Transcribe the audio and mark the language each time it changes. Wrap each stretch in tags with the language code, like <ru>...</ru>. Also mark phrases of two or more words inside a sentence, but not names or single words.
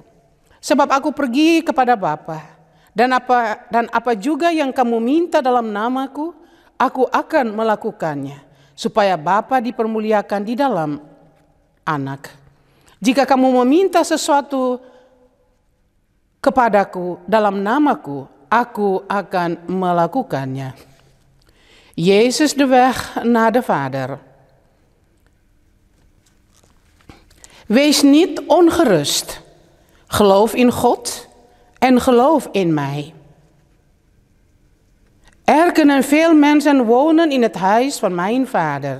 <id>Sebab aku pergi kepada Bapa. Dan apa juga yang kamu minta dalam namaku, aku akan melakukannya, supaya Bapa dipermuliakan di dalam Anak. Jika kamu meminta sesuatu kepadaku dalam namaku, aku akan melakukannya.</id> <nl>Jezus de weg naar de Vader. Wees niet ongerust. Geloof in God en geloof in mij. Er kunnen veel mensen wonen in het huis van mijn vader.</nl>